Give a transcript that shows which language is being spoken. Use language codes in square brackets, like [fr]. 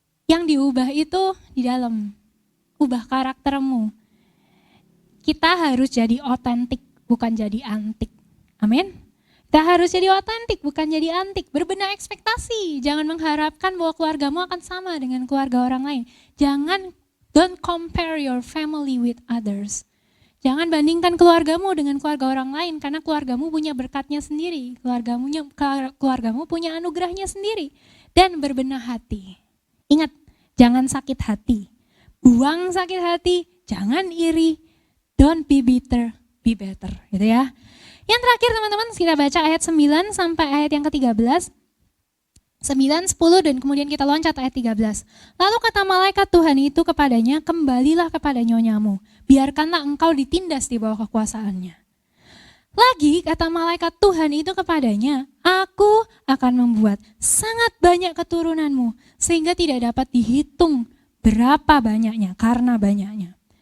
[id] Yang diubah itu di dalam. Ubah karaktermu. Kita harus jadi otentik bukan jadi antik. Amin. Kita harus jadi otentik, bukan jadi antik. Berbenah ekspektasi. Jangan mengharapkan bahwa keluargamu akan sama dengan keluarga orang lain. [en] Don't compare your family with others. [id] Jangan bandingkan keluargamu dengan keluarga orang lain, karena keluargamu punya berkatnya sendiri. Keluargamu punya anugerahnya sendiri. Dan berbenah hati. Ingat, jangan sakit hati. Buang sakit hati, jangan iri. [en] Don't be bitter, be better. [id] Gitu ya. Yang terakhir teman-teman, kita baca ayat 9 sampai ayat yang ke-13. 9, 10 dan kemudian kita loncat ayat 13. Lalu kata malaikat Tuhan itu kepadanya, kembalilah kepada nyonyamu. Biarkanlah engkau ditindas di bawah kekuasaannya. Lagi kata malaikat Tuhan itu kepadanya, aku akan membuat sangat banyak keturunanmu sehingga tidak dapat dihitung berapa banyaknya karena banyaknya.